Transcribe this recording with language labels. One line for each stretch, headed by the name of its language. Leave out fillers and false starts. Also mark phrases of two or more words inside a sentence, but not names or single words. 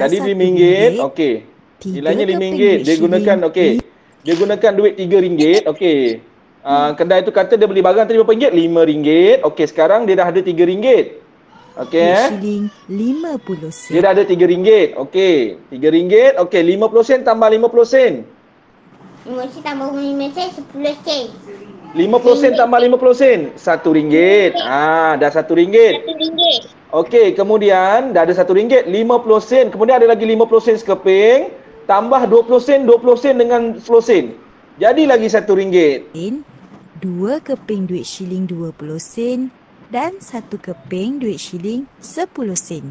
Malay: tadi RM5. Okey. Nilainya RM5. Dia gunakan dia gunakan duit RM3. Okey. Kedai tu kata dia beli barang tadi berapa ringgit? RM5. Okey, sekarang dia dah ada RM3. Okey shilling 50 sen. Dia dah ada RM3. Okey. RM3. Okey, 50 sen tambah 50 sen. 5 sen tambah 5 sen 10 sen. 50 sen tambah 50 sen RM1. Dah RM1. RM1. Okey, kemudian dah ada RM1, 50 sen. Kemudian ada lagi 50 sen sekeping, tambah 20 sen, 20 sen dengan 10 sen. Jadi lagi RM1. 2 keping duit shilling 20 sen dan 1 keping duit shilling 10 sen.